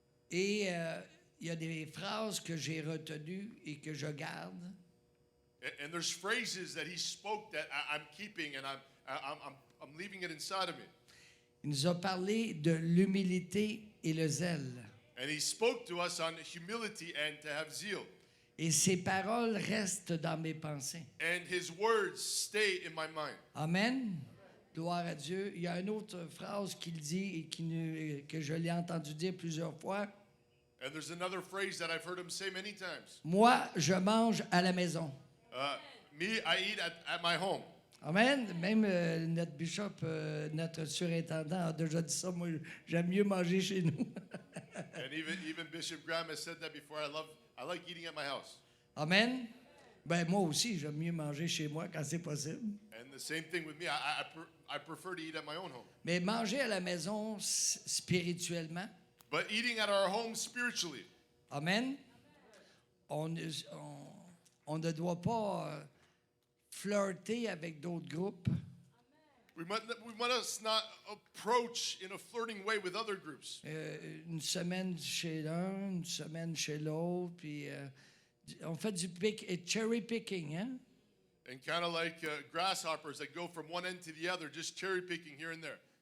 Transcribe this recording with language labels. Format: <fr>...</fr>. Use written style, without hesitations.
<fr>Et il y a des phrases que j'ai retenues et que je garde.</fr> <en>And there's phrases that he spoke that I'm keeping, and I'm leaving it inside of me.</en> <fr>Il nous a parlé de l'humilité et le zèle.</fr> <en>And he spoke to us on humility and to have zeal.</en> <fr>Et ces paroles restent dans mes pensées.</fr> <en>And his words stay in my mind.</en> <fr>Amen. Gloire à Dieu. Il y a une autre phrase qu'il dit et que je l'ai entendu dire plusieurs fois.</fr> <en>And there's another phrase that I've heard him say many times.</en> <fr>Moi, je mange à la maison.</fr> <en>Me, I eat at my home. Amen.</en> <fr>Même notre bishop, notre surintendant a déjà dit ça. Moi, j'aime mieux manger chez nous.</fr> <en>And even Bishop Graham has said that before. I like eating at my house. Amen.</en> <fr>Ben moi aussi, j'aime mieux manger chez moi quand c'est possible.</fr> <en>And the same thing with me. I prefer to eat at my own home.</en> <fr>Mais manger à la maison spirituellement.</fr> <en>But eating at our home spiritually. Amen.</en> <fr>On ne doit pas flirter avec d'autres groupes.</fr> <en>We must not approach in a flirting way with other groups.</en> <fr>Une semaine chez l'un, une semaine chez l'autre, puis on fait du cherry picking, hein?</fr> <en>And kind of like grasshoppers that go from one end to the other, just cherry picking here and there.</en>